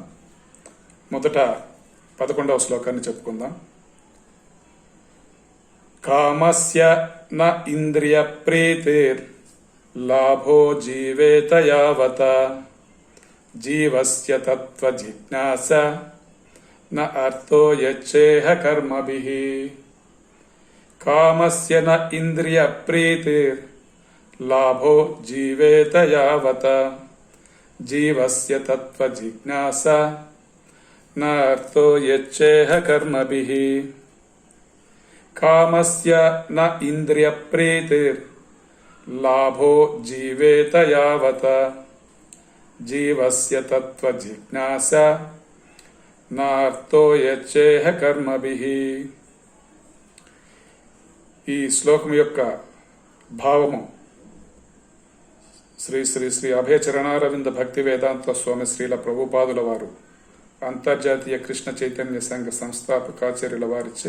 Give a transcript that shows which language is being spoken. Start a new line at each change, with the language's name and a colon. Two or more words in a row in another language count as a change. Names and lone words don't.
Telugu: మొదట 11వ శ్లోకాన్ని చెప్పుకుందాం.
Sanskrit: కామస్య న ఇంద్రియ ప్రీతిర్ లాభో జీవేత యావత జీవస్య తత్వ జిజ్ఞాస न अर्थो यच्छेह कर्मभिः. कामस्य न इंद्रिय प्रीतिर् लाभो जीवेत यावत जीवस्य तत्व जिज्ञासा न अर्थो यच्छेह कर्मभिः. कामस्य न इंद्रिय प्रीतिर् लाभो जीवेत यावत जीवस्य तत्व जिज्ञासा నార్థో యచ్చేహ కర్మభిః.
Telugu: ఈ శ్లోకం యొక్క భావము శ్రీ శ్రీ శ్రీ అభయచరణారవింద భక్తి వేదాంత స్వామి శ్రీల ప్రభుపాదుల వారు అంతర్జాతీయ కృష్ణ చైతన్య సంఘ సంస్థాపకాచార్యుల వారిచే.